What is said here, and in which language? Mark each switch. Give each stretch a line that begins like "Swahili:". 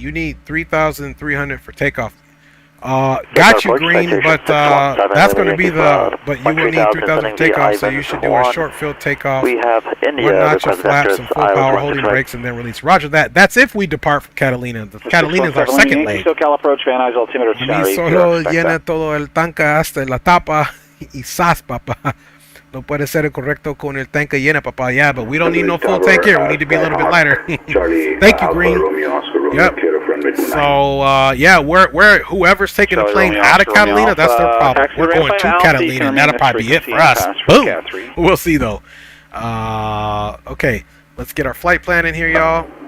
English: You need 3,300 for takeoff. Got you, Green, but that's going to be the. But you will need 3,000 for takeoff, so you should do a short field takeoff. We have India. 1 notch of flaps and full power, holding brakes, and then release. Roger that. That's if we depart from Catalina. Catalina is our second leg. SoCal approach, Van Nuys altimeter
Spanish: Y solo llena todo el tanque hasta la tapa y sas, papá. No puede ser correcto con el tanque llena, papá.
English: Yeah, but we don't need no full tank here. We need to be a little bit lighter. Thank you, Green. Yep. So, yeah, we're whoever's taking the plane out of Catalina, that's their problem. We're going to Catalina, and that'll probably be it for us. Boom. We'll see, though. Okay, let's get our flight plan in here, y'all.